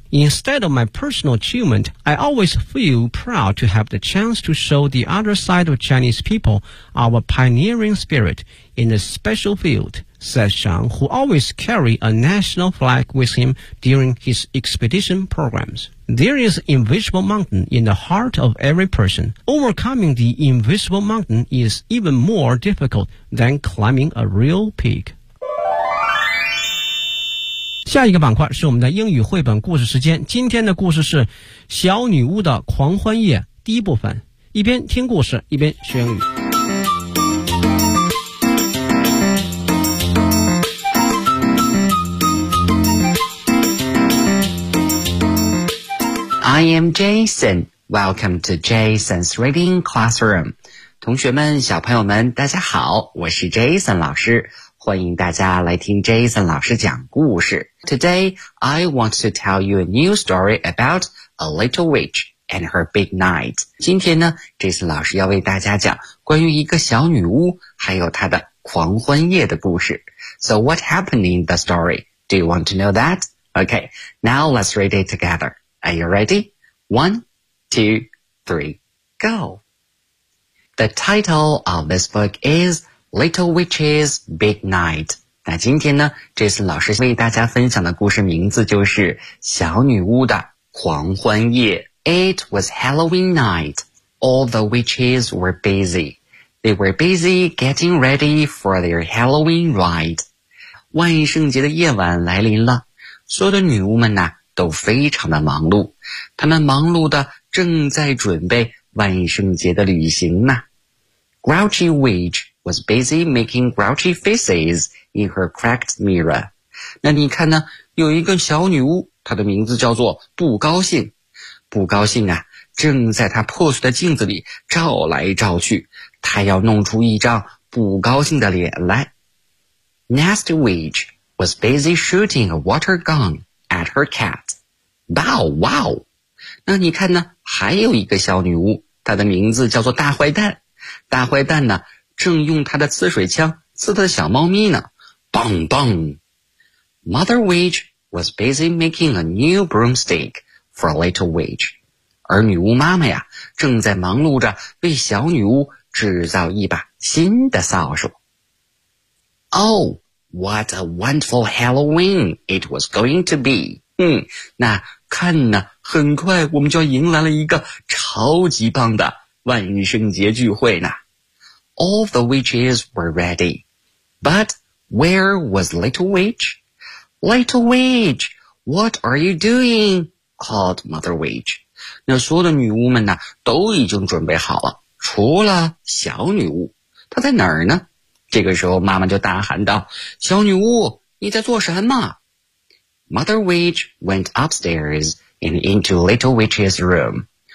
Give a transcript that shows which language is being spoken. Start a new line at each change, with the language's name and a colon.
English: Instead of my personal achievement, I always feel proud to have the chance to show the other side of Chinese people our pioneering spirit in a special field, says Zhang, who always carried a national flag with him during his expedition programs. There is an invisible mountain in the heart of every person. Overcoming the invisible mountain is even more difficult than climbing a real peak.
Chinese: 下一个板块是我们的英语绘本故事时间，今天的故事是小女巫的狂欢夜第一部分，一边听故事一边学英语。
English: I am Jason, welcome to Jason's Reading Classroom.
Chinese: 同学们小朋友们大家好，我是 Jason 老师，欢迎大家来听 Jason 老师讲故事。
English: Today, I want to tell you a new story about a little witch and her big night.
Chinese: 今天呢 ,Jason 老师要为大家讲关于一个小女巫还有她的狂欢夜的故事。
English: So what happened in the story? Do you want to know that? Okay, now let's read it together. Are you ready? One, two, three, go! The title of this book is... Little Witch's Big Night.
Chinese: 那今天呢 Jason 老师为大家分享的故事名字就是小女巫的狂欢夜。
English: It was Halloween night. All the witches were busy. They were busy getting ready for their Halloween ride.
Chinese: 万圣节的夜晚来临了，所有的女巫们呢都非常的忙碌，她们忙碌的正在准备万圣节的旅行呢。
English: Grouchy Witch was busy making grouchy faces in her cracked mirror.
Chinese: 那你看呢，有一个小女巫，她的名字叫做不高兴。不高兴啊，正在她破碎的镜子里照来照去，她要弄出一张不高兴的脸来。
English: Nasty Witch was busy shooting a water gun at her cat. Bow wow!
Chinese: 那你看呢，还有一个小女巫，她的名字叫做大坏蛋。大坏蛋呢正用他的刺水枪刺他的小猫咪呢。棒棒。
English: Mother Witch was busy making a new broomstick for a little witch.
Chinese: 而女巫妈妈呀正在忙碌着为小女巫制造一把新的扫帚。
English: Oh, what a wonderful Halloween it was going to be.
Chinese: 那看呢，很快我们就迎来了一个超级棒的万圣节聚会呢。
English: All the witches were ready. But where was Little Witch? Little Witch, what are you doing? Called Mother Witch.
Chinese: 那所有的女巫们呢都已经准备好了，除了小女巫。她在哪儿呢？这个时候妈妈就大喊道，小女巫，你在做什么？
English: Mother Witch went upstairs and into Little Witch's room.